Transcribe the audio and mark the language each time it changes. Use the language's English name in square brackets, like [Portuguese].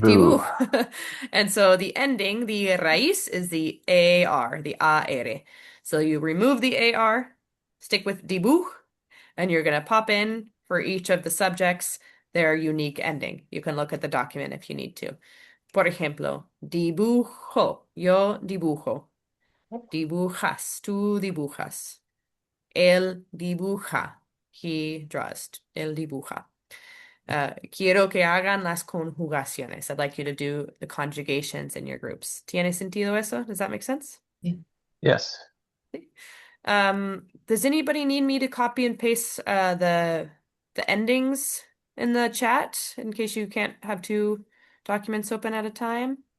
[English] Dibu. And so the ending, the raíz, is the AR, the AR. So you remove the AR, stick with dibu, and you're going to pop in for each of the subjects their unique ending. You can look at the document if you need to. [Spanish] Por ejemplo, dibujo, yo dibujo. Dibujas, tú dibujas. Él dibuja, [English] he draws. [Spanish] Él dibuja. Quiero que hagan las conjugaciones. [English] I'd like you to do the conjugations in your groups. [Spanish] ¿Tiene sentido eso? [English] Does that make sense? Yes. Does anybody need me to copy and paste the endings in the chat in case you can't have 2 documents open at a time?